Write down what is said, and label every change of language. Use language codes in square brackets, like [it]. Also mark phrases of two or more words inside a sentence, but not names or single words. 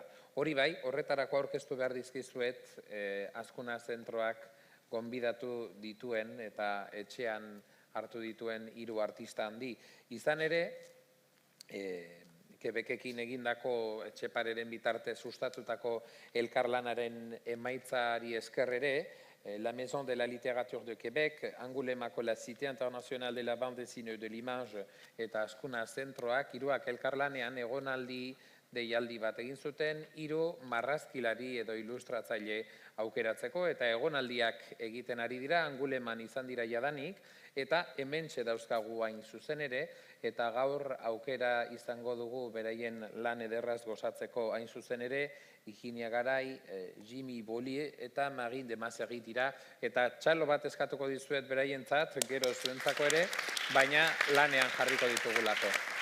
[eu] Hori bai, horretarako aurkeztu behar dizkizuet Azkuna zentroak gonbidatu dituen eta etxean hartu dituen 3 artista handi. Izan ere, Quebekekin egindako Etxepareren bitartez sustatutako elkarlanaren emaitzari esker ere, la Maison de la Littérature de Québec, Angoulêmeko la Cité Internationale de la Bande Dessinée de l'Image eta Azkuna zentroak 3 elkarlanean egonaldi deialdi bat egin zuten 3 marrazkilari edo ilustratzaile aukeratzeko eta egonaldiak egiten ari dira, Angoulêman izan dira jadanik, eta hementxe dauzkagu hain zuzen ere, eta gaur aukera izango dugu beraien lan ederraz gozatzeko hain zuzen ere, Higinia Garai, Jimmy Bollier eta Marine de Mazerri dira, eta txalo bat eskatuko dizuet beraientzat, gero zuentzako ere, baina lanean jarriko ditugulako.